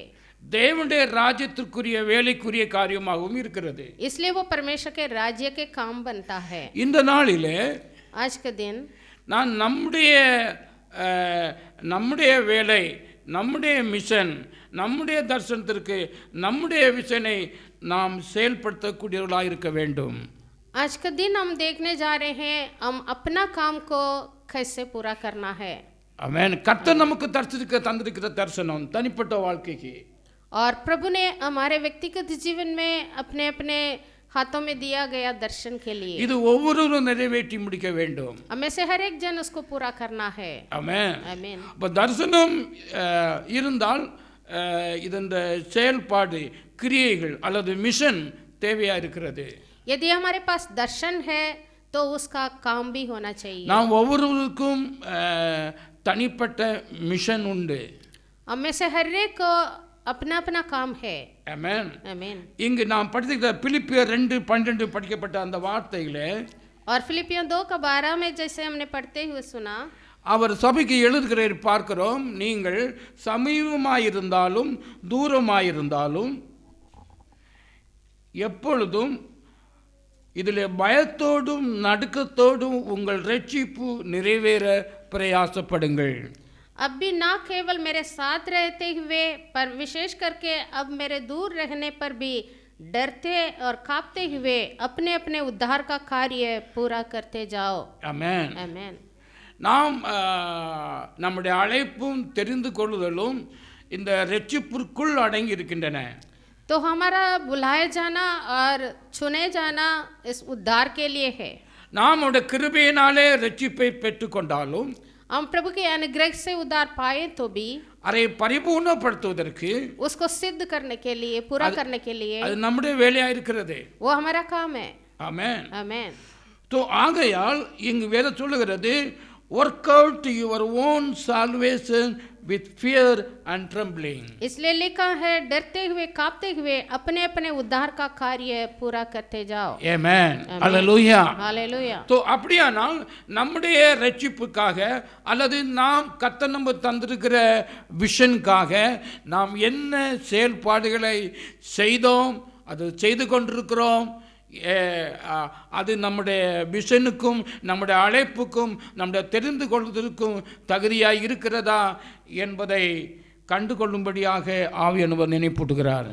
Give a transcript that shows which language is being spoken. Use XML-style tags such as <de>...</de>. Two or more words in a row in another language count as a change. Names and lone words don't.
<ta>தேவனுடைய ராஜ்யத்திற்குரிய வேலைக்குரிய காரியமாகவும் இருக்கிறது.</ta> <hi>इसलिए वो परमेश्वर के राज्य के काम बनता है.</hi> <ta>இந்த நாளிலே</ta> <hi>आज के दिन</hi> <ta>நான் நம்முடைய வேலை, நம்முடைய மிஷன், நம்முடைய தரிசனத்திற்கு நம்முடைய விஷனை நாம் செயல்படுத்தக்கூடியவர்களாக இருக்க வேண்டும்.</ta> <hi>आज का दिन हम देखने जा रहे हैं, हम अपना काम को कैसे पूरा करना है.</hi> <ta>ஆமென். கர்த்தர் நமக்கு தந்திருக்கிற தரிசனம் தனிப்பட்ட வாழ்க்கைக்கு,</ta> <hi>और प्रभु ने हमारे व्यक्तिगत जीवन में अपने अपने हाथों में दिया गया दर्शन के लिए</hi> <ta>இது ஒவ்வொருவரும் நிறைவேற்றி முடிக்க வேண்டும்.</ta> <hi>हमें से हर एक जन उसको पूरा करना है.</hi> <ta>ஆமென்.</ta> <hi>आमीन.</hi> <ta>அப்ப தரிசனம் இருந்தால் இந்த செயல்பாடு, கிரியைகள் அல்லது மிஷன் தேவையா இருக்கிறது.</ta> <hi>यदि हमारे पास दर्शन है तो उसका काम भी होना चाहिए.</hi> <ta>நாம் ஒவ்வொருவருக்கும் தனிப்பட்ட மிஷன் உண்டு.</ta> <hi>हमें से हर एक को अपना अपना काम है.</hi> <ta>ஆமென்.</ta> <hi>आमीन.</hi> <ta>இங்கு நாம் படித்த பிலிப்பியர் 2:12 படிக்கப்பட்ட அந்த வார்த்தைகளே,</ta> <hi>और फिलिपियों 2:12 में जैसे हमने पढ़ते हुए सुना,</hi> <ta>அவர் சபைக்கு எழுதுகிறவர் பார்க்கிறோம், நீங்கள் சமீபமாயிருந்தாலும் தூரமாயிருந்தாலும் எப்பொழுதும் இதில் பயத்தோடும் நடுக்கத்தோடும் உங்கள் ரட்சிப்பு நிறைவேற பிரயாசப்படுங்கள்.</ta> <hi>अब भी ना केवल मेरे साथ रहते हुए पर विशेष करके अब मेरे दूर रहने पर भी डरते और कांपते हुए अपने अपने उद्धार का कार्य पूरा करते जाओ.</hi> <ta>ஆமென்.</ta> <hi>आमीन.</hi> <ta>நாம் நம்முடைய அழைப்பும் தெரிந்து கொள்ளுதலும் இந்த ரட்சிப்பிற்குள் அடங்கி இருக்கின்றன.</ta> <hi>तो हमारा बुलाए जाना और चुने जाना इस उद्धार के लिए है.</hi> <ta>நாம் அவருடைய கிருபையினாலே ரட்சிப்பை பெற்றுக்கொண்டாலும்</ta> <hi>हम प्रभु के अनुग्रह से उद्धार पाए तो भी</hi> <ta>அதை பரிபூர்ணப்படுத்துவதற்கு,</ta> <hi>उसको सिद्ध करने के लिए, पूरा करने के लिए</hi> <ta>அது நம்முடைய வேலையா இருக்கிறது.</ta> <hi>वो हमारा काम है.</hi> <ta>ஆமென்.</ta> <hi>आमीन.</hi> <ta>तो ஆகையால் இங்கு வேதம் சொல்லுகிறது,</ta> <en>work out your own salvation with fear and trembling.</en> <hi>इसलिए लिखा है, डरते हुए कांपते हुए अपने अपने उद्धार का कार्य पूरा करते जाओ.</hi> <en>Amen. Hallelujah.</en> <hi>हालेलुया.</hi> <ta>तो அப்படியானால் நம்முடைய ரட்சிப்புக்காக அல்லது நாம் கர்த்தர் நமக்கு தந்திருக்கிற விஷனுக்காக நாம் என்ன செயல்பாடுகளை செய்தோம், அது செய்து கொண்டிருக்கிறோம், அது நம்முடைய விஷனுக்கும் நம்முடைய அழைப்புக்கும் நம்முடைய தெரிந்து கொள்வதற்கும் தகுதியாக இருக்கிறதா என்பதை கண்டுகொள்ளும்படியாக ஆவியானவர் நினைப்பூட்டுகிறார்.</ta>